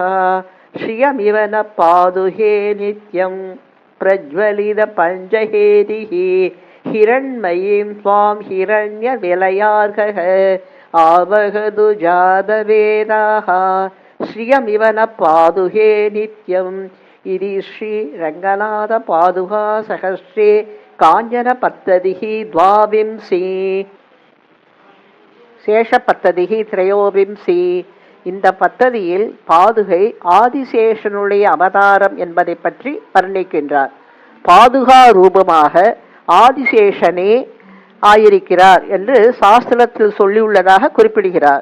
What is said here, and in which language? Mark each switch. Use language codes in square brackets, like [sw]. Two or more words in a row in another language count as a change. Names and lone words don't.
[sa] श्रियमिव न पादुके नित्यं प्रज्वलितपञ्चहेदिः हिरण्मयीं त्वां हिरण्यविलयार्हः आवहतु जातवेदाः श्रियमिव न पादुके नित्यम् इति श्रीरङ्गनाथपादुका सहस्रे काञ्चनपद्धतिः द्वाविंशी शेषपद्धतिः त्रयोविंशी. [ta] இந்த பத்ததியில் பாதுகை ஆதிசேஷனுடைய அவதாரம் என்பதை பற்றி வர்ணிக்கின்றார். பாதுகா ரூபமாக ஆதிசேஷனே ஆயிருக்கிறார் என்று சாஸ்திரத்தில் சொல்லியுள்ளதாக குறிப்பிடுகிறார்.